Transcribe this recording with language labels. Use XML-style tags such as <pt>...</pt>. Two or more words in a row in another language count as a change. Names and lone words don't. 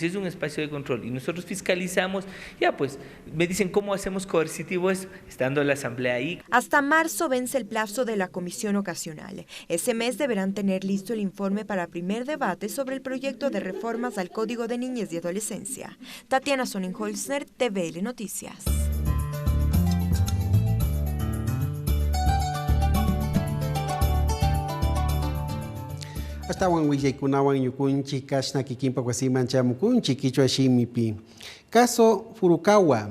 <es>Es un espacio de control y nosotros fiscalizamos, ya pues, me dicen cómo hacemos coercitivo eso, estando la Asamblea ahí. Hasta marzo vence el plazo de la Comisión Ocasional. Ese mes deberán tener listo el informe para primer debate sobre el proyecto de reformas al Código de Niñez y Adolescencia. Tatiana Sonnenholzner, TVL Noticias.</es> <qu>Hasta wan wijay kunawan yukunchi kashna kikimpa kwasiman chamukunchi kichwa shimipi.</qu> <es>Caso Furukawa.</es>